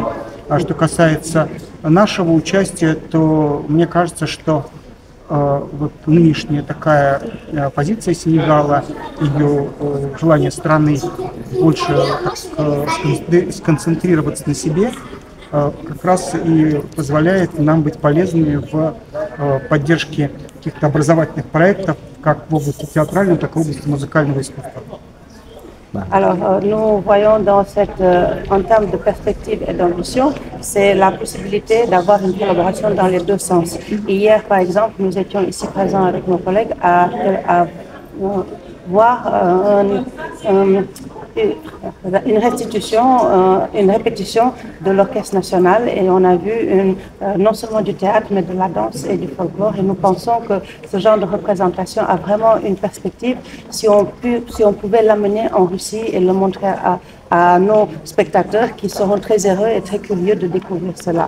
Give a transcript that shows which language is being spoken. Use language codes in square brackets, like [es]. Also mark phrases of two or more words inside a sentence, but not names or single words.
[ru] А что касается нашего участия, то мне кажется, что вот нынешняя такая позиция Сенегала, ее желание страны больше сконцентрироваться на себе, как раз и позволяет нам быть полезными в поддержке каких-то образовательных проектов, как в области театрального, так и в области музыкального искусства. [fr] Alors, nous voyons dans en termes de perspective et d'ambition, c'est la possibilité d'avoir une collaboration dans les deux sens. Hier, par exemple, nous étions ici présents avec nos collègues à voir une répétition de l'Orchestre national et on a vu non seulement du théâtre mais de la danse et du folklore et nous pensons que ce genre de représentation a vraiment une perspective si on pouvait l'amener en Russie et le montrer à nos spectateurs qui seront très heureux et très curieux de découvrir cela.